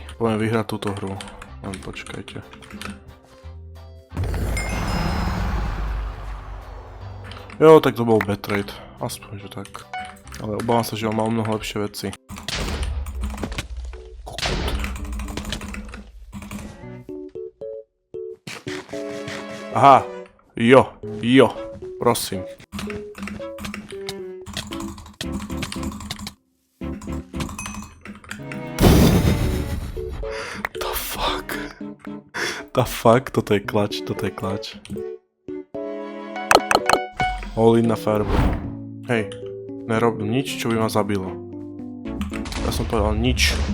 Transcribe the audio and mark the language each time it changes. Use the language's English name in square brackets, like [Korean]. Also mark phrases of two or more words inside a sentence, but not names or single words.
[Slovak] Poviem vyhrať túto hru. Len počkajte. Jo, tak to bol [English] bad trade. [Slovak] Aspoň, že tak. Ale obávam sa, že on mal mnoho lepšie veci. Aha, jo, prosím. [English] The fuck, [Slovak] toto je klač. [English] All in [Slovak] na farbu. Hej, nerob nič, čo by ma zabilo. Ja som povedal nič.